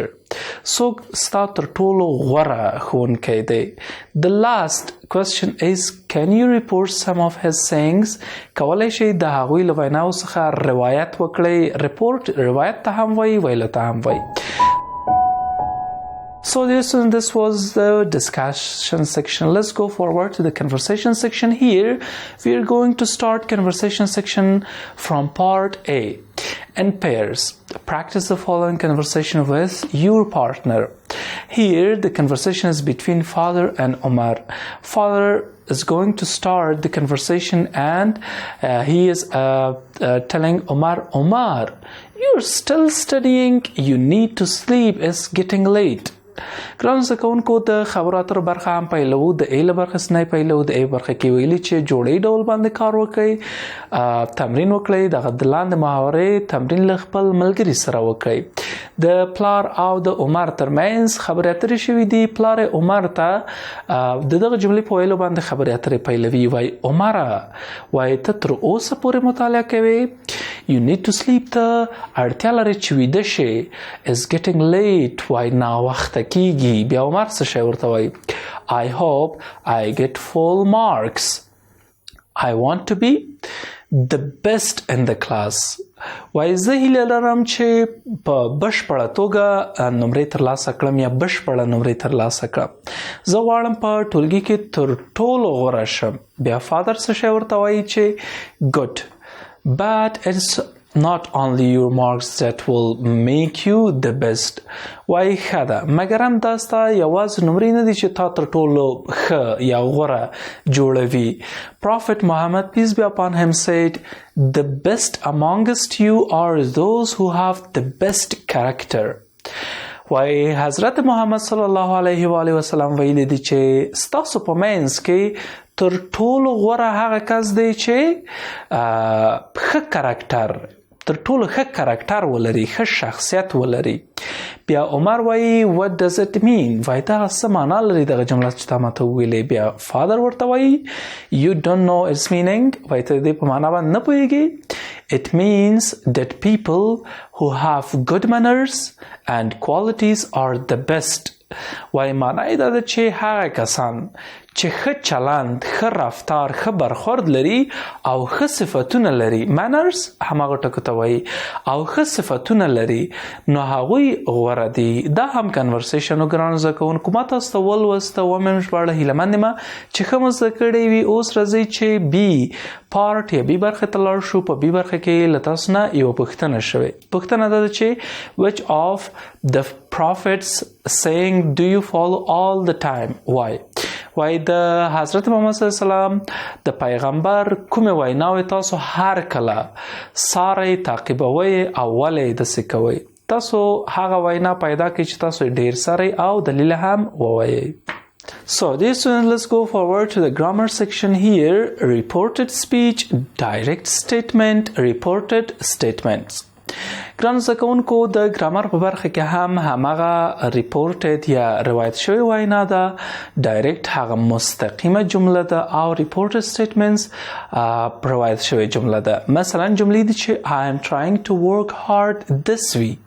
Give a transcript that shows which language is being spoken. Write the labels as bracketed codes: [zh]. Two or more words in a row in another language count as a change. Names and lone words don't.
[ps] څوک ستا تر ټولو غوره ښوونکی دی؟ [en] The last question is can you report some of his sayings؟ [ps] کولی شئ د هغوی له ویناو څخه روایت وکړئ. report روایت ته هم وایي، ویلو ته هم وایي. [en] So this was the discussion section. Let's go forward to the conversation section. Here we are going to start conversation section from part A. In pairs, practice the following conversation with your partner. Here the conversation is between father and Omar. Father is going to start the conversation and he is telling Omar, you're still studying, you need to sleep, it's getting late. [ps] ګرانو زده کوونکو د خبرو اترو برخه هم پیلوو. د ای له برخې نه پیلوو. د ای برخه کې ویلي چې جوړې ډول باندې کار وکړئ، تمرین وکړئ، دغه د لاندې محاورې تمرین له خپل ملګري سره وکړئ. د پلار او د عمر ترمنځ خبرې اترې شوي دي. پلار عمر ته د دغه جملې په ویلو باندې خبرې اترې پیلوي. وایي عمره، وایي ته تر اوسه پورې مطالعه کوې؟ [en] You need to sleep. [ps] ته اړتیا لري چې ویده شې. [en] It's getting late. [ps] وایي ناوخته کیږي. بیا عمر څه شی ورته وایي؟ [en] I hope I get full marks. I want to be the best in the class. [ps] وایي زه هیله لرم چې په بشپړه توګه نمرې ترلاسه کړم یا بشپړه نمرې ترلاسه کړم. زه غواړم په ټولګي کې تر ټولو غوره شم. بیا فادر څه شی ورته وایي چې [en] good, but it's not only your marks that will make you the best. [ps] وای ښه ده مګر هم دا ستا یوازې نمرې نه دي چې تا تر ټولو ښه یا غوره جوړوي. [en] Prophet Muhammad, peace be upon him, said, the best amongst you are those who have the best character. [ps] وای حضرت محمد صلی الله علیه و آله وسلم ویلي دي چې ستاسو په منځ کې تر ټولو غوره هغه کس دی چې ښه کاراکټر تر ټولو ښه کاراکټر ولري ښه شخصیت ولري. بیا عمر وایي [en] what does it mean؟ [ps] وایي دغه څه معنا لري دغه جمله چې تا ماته وویلې. بیا فادر ورته وایي you don't know its meaning؟ وایي ته دې په معنا باندې نه پوهېږې. [en] It means that people who have good manners and qualities are the best. [ps] وایي معنا یې دا ده چې هغه کسان چې ښه چلند ښه رفتار ښه برخورد لري او ښه صفتونه لري manners هماغه ټکو ته وایي او ښه صفتونه لري نو هغوی غوره دي. دا هم کنورسیشن و ګرانو زده کوونکو ما تاسو ته ولوسته ومې ژباړه هیلهمند یم چې ښه مو زده کړی وي. اوس راځئ چې [en] B part [ps] یا بي برخې ته لاړ شو. په بي برخه کې له تاسو نه یوه پوښتنه شوې. پوښتنه دا ده چې [en] which of the prophets saying do you follow all the time? why؟ [ps] وای د حضرت محمد صلی الله علیه وسلم د پیغمبر کومې ویناوې تاسو هر کله څارئ تعقیبوئ او ولې داسې کوئ؟ تاسو هغه وینا پیدا کړئ چې تاسو ډېر څارئ او دلیل هم ووایئ. [en] So, dear students, let's go forward to the grammar section here. Reported speech, direct statement, reported statements. [ps] ګرانو زده کوونکو د ګرامر په برخه کې هم هماغه ریپورټډ یا روایت شوې وینا ده. ډایرکټ هغه مستقیمه جمله ده او [en] reported statements [ps] روایت شوې جمله ده. مثلا جملې دي چې [en] I am trying to work hard this week.